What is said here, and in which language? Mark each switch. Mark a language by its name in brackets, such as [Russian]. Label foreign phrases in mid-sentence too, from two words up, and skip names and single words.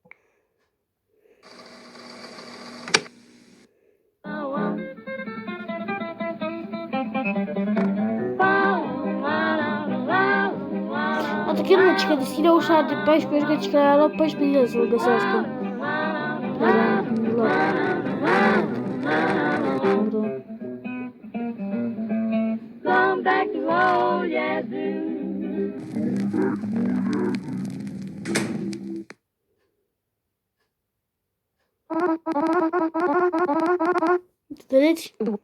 [Romanian] Atât chiar nu, că deschide ușa de 14, că a luat 14 zile să-l găsească. [English] Come back to roll, yeah, [Romanian] vedeți?